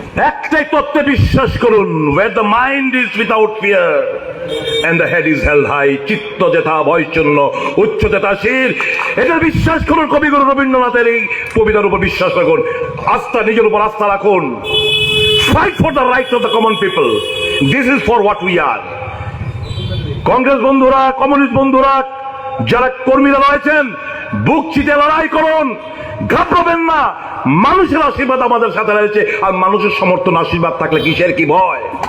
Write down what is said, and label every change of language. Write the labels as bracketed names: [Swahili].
[Bangla] একটাই তত্ত্বে বিশ্বাস করুন, [English] where the mind is without fear and the head is held high, [Bangla] চিত্ত যেথা ভয়শূন্য উচ্চ যেথাশীল, এটা বিশ্বাস করুন। কবিগুরু রবীন্দ্রনাথের এই কবিতার উপর বিশ্বাস রাখুন, আস্থা, নিজের উপর আস্থা রাখুন। [English] Fight for the rights of the common people. This is for what we are. [Bangla] Congress বন্ধুরা, কমিউনিস্ট বন্ধুরা, যারা কর্মীরা রয়েছেন, বুক চিতে লড়াই করুন, ঘাবড়াবেন না। মানুষের আশীর্বাদ আমাদের সাথে রয়েছে, আর মানুষের সমর্থন আশীর্বাদ থাকলে কিসের কি ভয়?